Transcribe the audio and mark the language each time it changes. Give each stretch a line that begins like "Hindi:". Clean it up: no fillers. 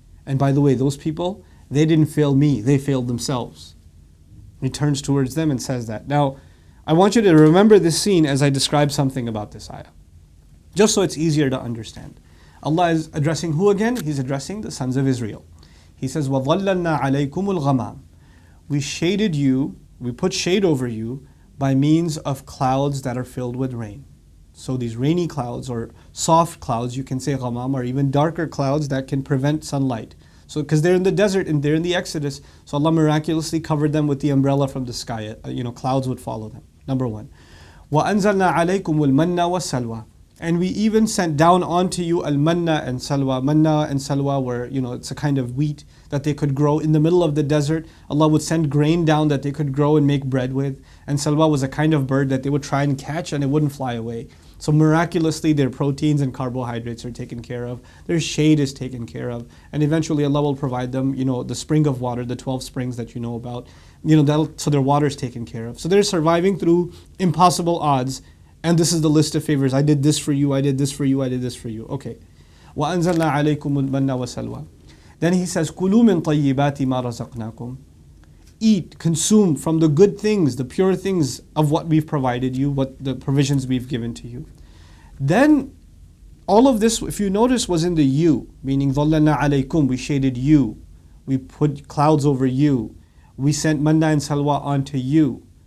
English: And by the way, those people, they didn't fail me, they failed themselves. He turns towards them and says that. Now, I want you to remember this scene as I describe something about this ayah, just so it's easier to understand. Allah is addressing who again? He's addressing the sons of Israel. He says,
Arabic: وَظَلَّلْنَا عَلَيْكُمُ الْغَمَامِ.
English: We shaded you, we put shade over you by means of clouds that are filled with rain. So these rainy clouds or soft clouds, you can say ghamam, or even darker clouds that can prevent sunlight. So because they're in the desert and they're in the Exodus, so Allah miraculously covered them with the umbrella from the sky. Clouds would follow them. Number 1.
Arabic: وَأَنزَلْنَا عَلَيْكُمُ الْمَنَّ وَالسَّلْوَى.
English: And we even sent down onto you al-manna and salwa. Manna and salwa were, it's a kind of wheat that they could grow in the middle of the desert. Allah would send grain down that they could grow and make bread with. And salwa was a kind of bird that they would try and catch and it wouldn't fly away. So miraculously their proteins and carbohydrates are taken care of. Their shade is taken care of. And eventually Allah will provide them, the spring of water, the 12 springs that you know about. So their water is taken care of. So they're surviving through impossible odds. And this is the list of favors. I did this for you, I did this for you, I did this for you. Okay.
Arabic: وَأَنزَلْنَا عَلَيْكُمُ الْمَنَّ وَالسَّلْوَى.
English: Then he says,
Arabic: كُلُوا مِن طَيِّبَاتِ مَا رَزَقْنَاكُمْ.
English: Eat, consume from the good things, the pure things of what we've provided you, what the provisions we've given to you. Then, all of this, if you notice, was in the you, meaning
Arabic: ظَلَّلْنَا عَلَيْكُمْ,
English: we shaded you, we put clouds over you, we sent manna and salwa onto you.